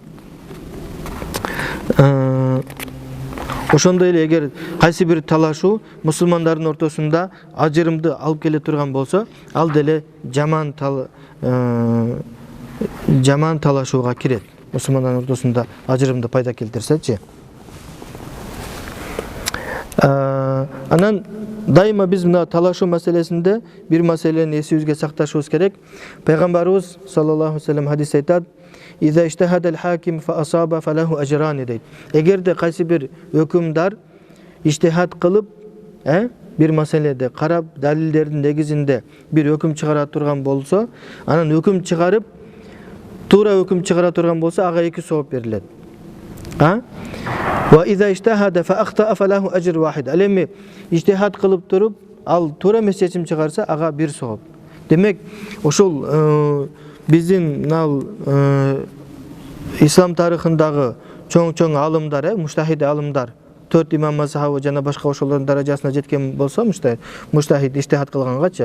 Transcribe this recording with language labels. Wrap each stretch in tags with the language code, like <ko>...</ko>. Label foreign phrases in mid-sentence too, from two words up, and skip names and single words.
<ky>Ошондой эле эгер кайсы бир талашуу мусулмандардын ортосунда ажырымды алып келе турган болсо, ал деле жаман талашууга кирет. Мусулмандардын ортосунда ажырымды пайда келтирсечи. Анан дайыма биз мына талашуу маселесинде бир маселени эсибизге сакташыбыз керек.</ky> <ar>Пайгамбарыбыз صلى الله عليه وسلم</ar> <ky>хадис айтат:</ky> <ar>"إذا اجتهد الحاكم فأصاب فله أجران" дейт.</ar> <ky>Эгерде кайсы бир өкүмдар иштихад кылып, бир маселеде карап, далилдердин негизинде бир өкүм чыгара турган болсо, анан өкүм чыгарып, туура өкүм чыгара турган болсо, ага 2 сооп берилет.</ky> <ar>وإذا اجتهد فأخطأ فله أجر واحد.</ar> <ky>Ал эми иштихад кылып туруп, ал туура эмес чечим чыгарса, ага 1 сооп. Демек, ошол биздин ислам тарыхындагы чоң алымдар, муштахид алымдар, 4 имам мазхабы жана башка ошолордун даражасына жеткен болсо, муштахид иштихад кылгангачы.</ky>